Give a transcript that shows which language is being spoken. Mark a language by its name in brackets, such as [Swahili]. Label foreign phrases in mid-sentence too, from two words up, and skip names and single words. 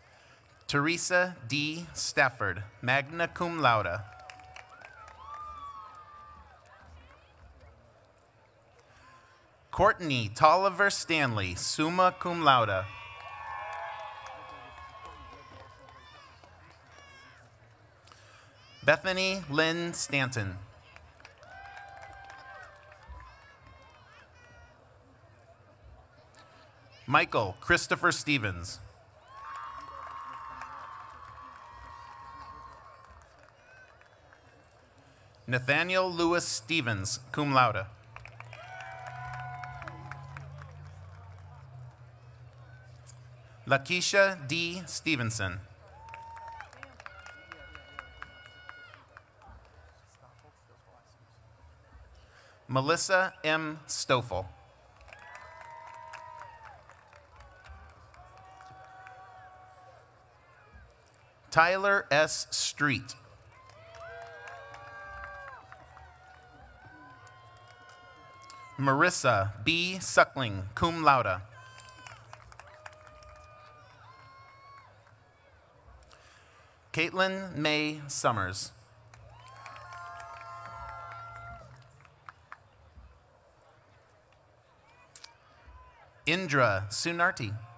[English] Teresa D. [Latin] Stafford, magna cum laude. Courtney Tolliver Stanley, summa cum laude. [English] Bethany Lynn Stanton. Michael Christopher Stevens. Nathaniel Lewis Stevens, [Latin] cum laude. [English] Lakeisha D. Stevenson. Melissa M. Stoffel. Tyler S. Street. Marissa B. [Latin] Suckling, cum laude. [English] Caitlin May Summers. Indra Sunarti.